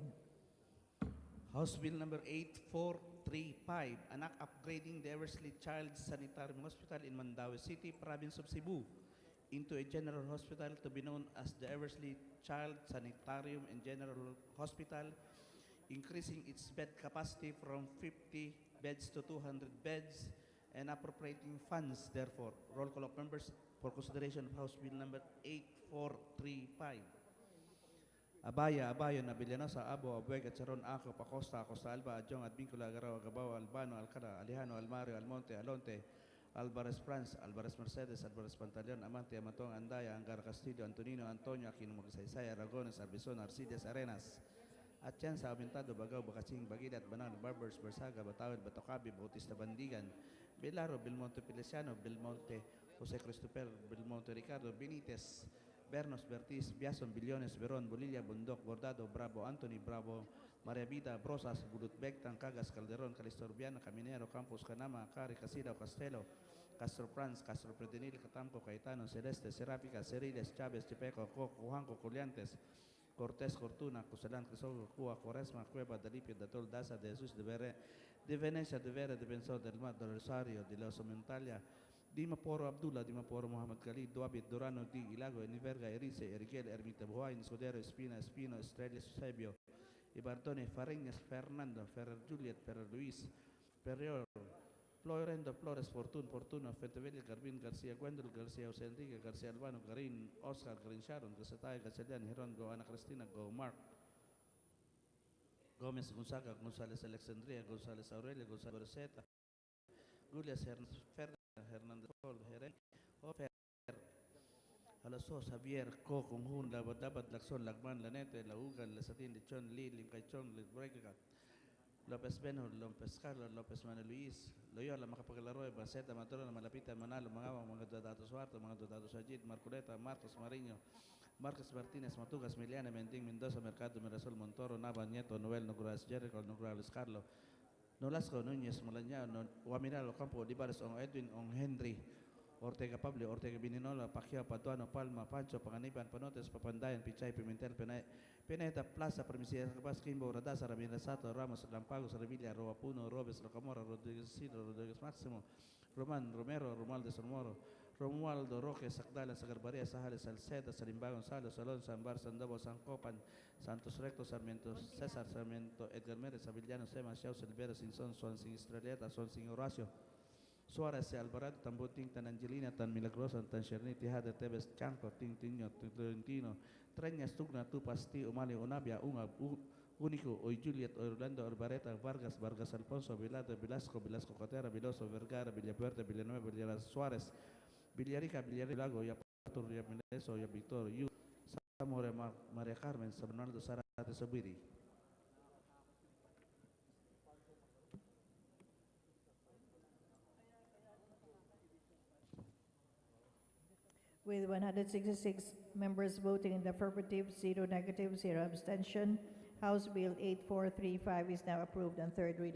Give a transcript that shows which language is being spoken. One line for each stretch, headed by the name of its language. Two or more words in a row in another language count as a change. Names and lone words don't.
English: House Bill number 8435, Anak upgrading the Eversley Child Sanitarium Hospital in Mandaue City, Province of Cebu, into a general hospital to be known as the Eversley Child Sanitarium and General Hospital, increasing its bed capacity from 50 beds to 200 beds and appropriating funds, therefore. Roll call of members for consideration of House Bill number 8435. Abaya, Abayon, Abilianosa, Abo, Abueg, Charon, Ako, Acosta, Acosta Alba, Adjong, Advincula, Agaraw, Agabao, Albano, Alcara, Alejano, Almario, Almonte, Alonte, Alvarez France, Alvarez Mercedes, Alvarez Pantaleon, Amante, Amatong, Andaya, Angara Castillo, Antonino, Antonio, Aquino Magsaysay, Aragones, Arbizon, Arcides, Arenas, Atienza, Aumentado, Bagaw, Bacaching, Bagilat, Banal, Barbers, Bersaga, Batawid, Batocabi, Bautista Bandigan, Belaro, Belmonte Pilesiano, Belmonte, Jose Cristoper, Belmonte Ricardo, Benitez, Bernos, Bertis, Biason, Billones, Veron, Bolilla, Bundok, Bordado, Bravo, Anthony, Bravo, Maria Vida, Brosas, Bulutbek, Tancagas, Calderon, Calistorbiana, Caminero, Campos, Canama, Cari, Casida, Castelo, Castro Franz, Castro Pretenil, Catamco, Caetano, Celeste, Seráfica, Ceriles, Chávez, Chipeco, Coco, Juanco, Coliantes, Cortés, Cortuna, Cusalán, Crisogo, Cuba, Cuaresma, Cueva, Dalipio, Datol, Daza, de Jesús, de Venecia, de Vera, de Benzor, del Mar, del Rosario, de la Somentalia, Dima Poro Abdullah, Dima Poro Muhammad Khalid, Duabit, Durano, Di, Ilago, Eniverga, Erice, Eriguel, Ermita Buhay, Niscodero, Espina, Espino, Estrella, Eusebio, Ibardone, Fareñas, Fernando, Ferrer Juliet, Ferrer Luis, Perrior, Florendo, Flores, Fortuno, Fentevilla, Garbin, García, Gwendol, García, José Enrique, García Albano, Garin, Oscar, Garin Sharon, Gasatay, Gachalian, Hiron, Go, Ana Cristina, Go, Mark, Gómez, Gonzaga, González, Alexandria, González, Aurelia, González, Roseta, Julias, Hernández, Paul, Jeren, Ofer, Alasos, Javier, Co, Conjun, Labadabat, Laxon, Lagman, Lanete, Laugan, Lasatin, Lichon, Lee, Lincaichon, Librega, Lopez Beno, Lopez Carlos, Lopez Manuel Luis, Loyola, Macapagalaro, Baceta, Matrona, Malapita, Manalo, Mangawa, mga Datos Suarto, mga Datos Ajit, Marculeta, Marcos Mariño, Marcos Martínez, Matugas, Miliana, Mending, Mendoza, Mercado, Mirasol, Montoro, Nava, Nieto, Noel, Nogras, Jericho, Nogras, Carlo, Nolasco, Núñez, Malañao, Guaminalo, Campo, Dibares, Ong Edwin, Ong Henry, Ortega Pablo, Ortega Bininola, Pacquiao, Patuano, Palma, Pancho, Panganiban, Panotes, Papandayan, Pichay, Pimentel, Pineta, Plaza, Primicia, Rabas, Kimbo, Radasa, Ramírez Sato, Ramos, Lampagos, Revilla, Roapuno, Robes, Rocamora, Rodríguez Isidro, Rodríguez Máximo, Román, Romero, Romualdo Sonmoro, Romualdo, Roque, Sacdala, Sagarbaria, Sajales, Salceda, Salimba, Gonzalo, Salón, Sambar, Sandobo, San Copan, Santos Recto, Sarmiento, César, Sarmiento, Edgar Mérez, Avillano, Sema, Xiao, Silvera, Sinson, Swansing, Estrelleta, Swansing, Horacio, Suárez, Alvarado, Tambuting, Tan Angelina, Tan Milagrosa, Tan Cherniti, Hade, Tebes, Chanco, Tintiño, Tolentino, Treñas, Tugna, Tupasti, Umali, Unabia, Unico, Oy Juliet, Orlando, Arbareta, Vargas, Vargas Alfonso, Vilado, Velasco, Velasco Cotera, Veloso, Vergara, Villapuerta, Villanueva, Villara Suárez, Villarica, Villarilago, Yapatur, Yamileso, Victor, Yu, Zamora, María Carmen, San Bernardo, Sarate, Sobiri. With 166 members voting in the affirmative, 0 negative, 0 abstention, House Bill 8435 is now approved on third reading.